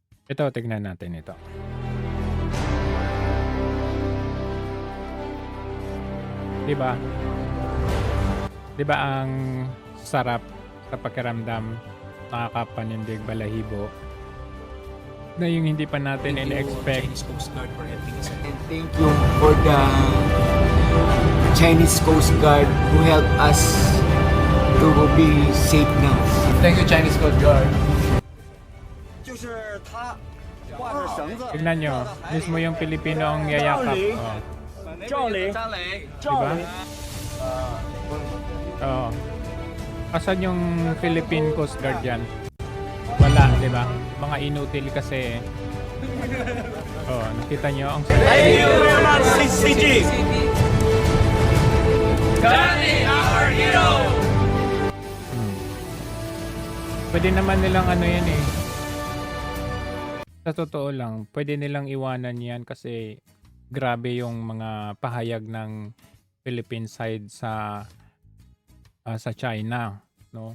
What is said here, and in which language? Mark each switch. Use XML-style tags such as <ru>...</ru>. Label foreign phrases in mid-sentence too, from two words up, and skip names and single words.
<tl>Ito, tignan natin ito. 'Di ba? 'Di ba ang sarap sa pakiramdam, nakakapanindig balahibo, na yung hindi pa natin</tl> <en>Thank you,</en> <tl>in-expect.</tl> <en>Chinese Coast Guard, for helping us. And thank you for the Chinese Coast Guard who helped us to be safe now. Thank you, Chinese Coast Guard.</en> <zh>就是他挂着绳子，</zh> <tl>Tignan nyo, mismo yung Pilipino ang yayakap. Oh, 赵雷， diba? Oo. Asan yung Philippine Coast Guard dyan? Wala, di ba? Mga inutil kasi. Oh, nakita nyo ang</tl> <en>Thank you very much, CCG.</en> <tl>Pwede naman nilang ano yan eh. Sa totoo lang, pwede nilang iwanan yan kasi grabe yung mga pahayag ng Philippine side sa China, no?</tl>